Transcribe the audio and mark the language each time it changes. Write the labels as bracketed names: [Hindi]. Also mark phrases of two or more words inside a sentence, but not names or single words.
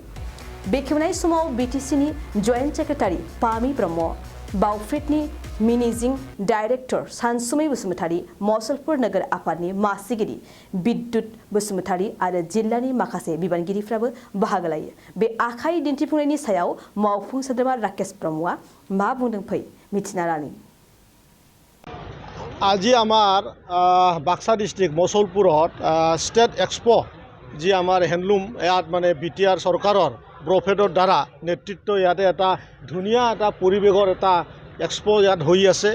[Bodo] बेखेवनाय समाव बिटिसिनि जइन्ट सेक्रेटारि पामि ब्रह्म, ब्राउफेडनि मेनेजिं डाइरेक्टर सानसुमै बसुमतारी, मसलपुर नोगोर आफादनि मासिगिरि बिद्युत बसुमतारी आरो जिल्लानि माखासे बिबानगिरिफ्राबो बाहागो लायो। बे आखाइ दिन्थिफुंनायनि सायाव मावफुं सोद्रोमा राकेश ब्रह्मआ मा बुंदों फै मिथिना लानि। [Assamese] আজি আমাৰ বাক্সা ডিষ্ট্ৰিক্ট মচলপুৰত ষ্টেট এক্সপো যি আমাৰ হেণ্ডলুম ইয়াত মানে বিটিআৰ চৰকাৰৰ ব্ৰফেডৰ দ্বাৰা নেতৃত্ব ইয়াতে এটা ধুনীয়া এটা পৰিৱেশৰ এটা এক্সপো ইয়াত হৈ আছে।